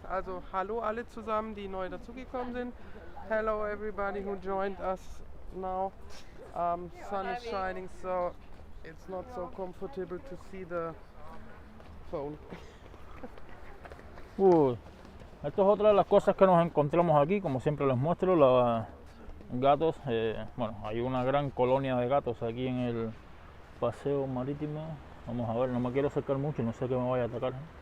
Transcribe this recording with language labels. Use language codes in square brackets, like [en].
[de] Also hallo alle zusammen, die neu dazugekommen sind. [en] Hello everybody who joined us now. Sun is shining, so it's not so comfortable to see the phone. [es] Esto es otra de las cosas que nos encontramos aquí, como siempre les muestro, los gatos. Bueno, hay una gran colonia de gatos aquí en el paseo marítimo. Vamos a ver, no me quiero acercar mucho, no sé que me vaya a atacar.